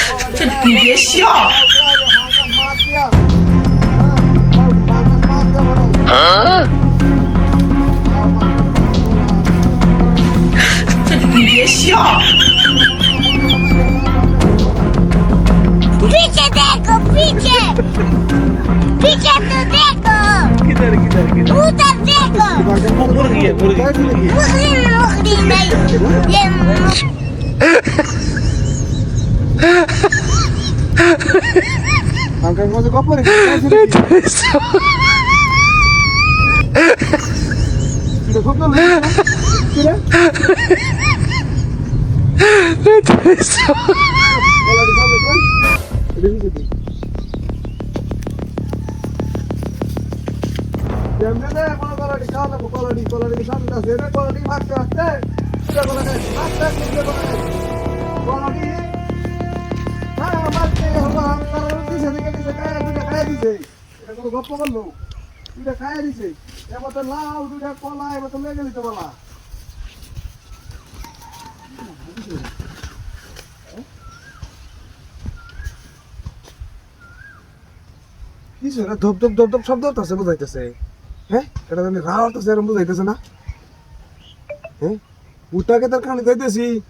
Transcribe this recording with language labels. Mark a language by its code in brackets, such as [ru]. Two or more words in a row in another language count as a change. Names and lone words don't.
[zh] 你别笑。你别笑。 [hi] पीछे देखो पीछे पीछे तो देखो किधर किधर किधर उधर देखो मुर्गी है मुर्गी मुखरी मुखरी नहीं ये [id] Angkat masuk koper. Sudah koper lu. Sudah. Kalau di sana kan. Udah bisa. Jamnya kalau di sana, kalau di sana sana, kalau di makta, sudah kalau di makta sudah kalau di [bn] হ্যাঁ আমাকে হলো আমার দিছে দেখে দিছে দুইটা খাইয়া দিছে এটা কোনো গপ্প করলো দুইটা খাইয়া দিছে এবার তো লাউ দুইটা কলা এবার তো লেগে দিতে বলা কিছু না ধপ ধপ ধপ ধপ শব্দ হচ্ছে বুঝাইতেছে হ্যাঁ এটা আমি রাও হচ্ছে এরকম বুঝাইতেছে না হ্যাঁ উটাকে তার কানে যাইতেছি